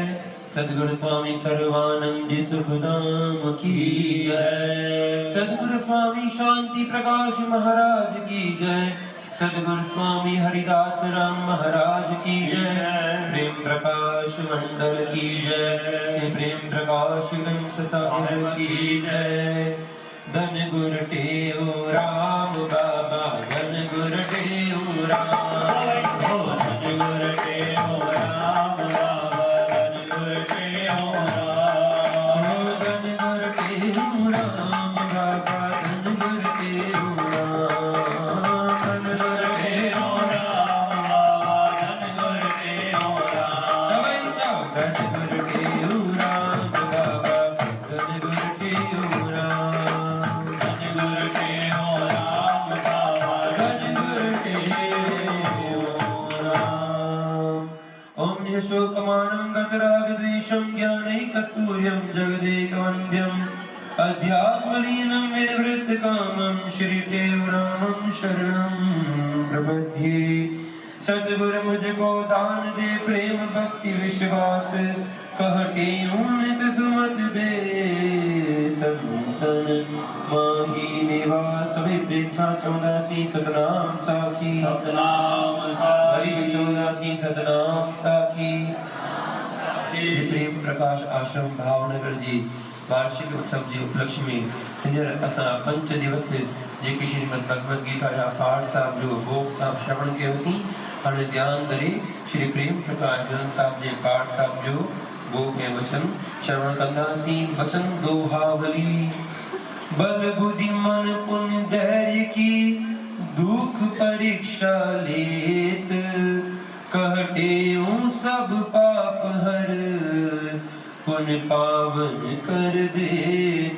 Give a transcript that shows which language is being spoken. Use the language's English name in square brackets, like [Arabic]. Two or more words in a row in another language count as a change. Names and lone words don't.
[Hindi] सद्गुरु स्वामी सर्वानंद सुखधाम की जय। सद्गुरु स्वामी शांति प्रकाश महाराज की जय। सद्गुरु स्वामी हरिदास राम महाराज की जय। प्रेम प्रकाश मंडल की जय। प्रेम प्रकाश वंश साहिब की जय। धन गुरु टेऊ राम बाबा धन गुरु टेऊ राम। धन गुरु टेऊ राम बाबा धन गुरु टेऊ राम। धन गुरु टेऊ राम बाबा धन गुरु टेऊ राम। धन गुरु टेऊ राम बाबा धन गुरु टेऊ राम। धन गुरु टेऊ राम बाबा धन गुरु टेऊ राम। [Sanskrit] ओम शोकमानं गतरागद्वेषं ज्ञानैकस्तूर्यं जगदेकवन्द्यम् अध्यात्मलीनं विनिवृत्तकामं श्रीदेवरामं शरणं प्रपद्ये। [Hindi] सद्गुरु मुझको दान दे प्रेम भक्ति विश्वास कहते नित सुमत दे संतन माही निवास। सभी प्रेक्षा चौदासी सतनाम साखी हरि चौदासी सतनाम साखी। [Sindhi] प्रेम प्रकाश आश्रम भावनगर जी वार्षिक उत्सव जे उपलक्ष्य में हींअर असां 5 दिवस जेके श्रीमद् भगवद गीता जा पाठ साहब जो भोग साहब श्रवण कयोसीं। हाणे ध्यान करे श्री प्रेम प्रकाश जन साहब जे पाठ साहब जो भोग ऐं वचन श्रवण कंदासीं। वचन दोहावली। [Hindi] बल बुद्धि मन पुण्य धैर्य की दुख परीक्षा लेत कहते सब पाप हर पुण्य पावन कर देत।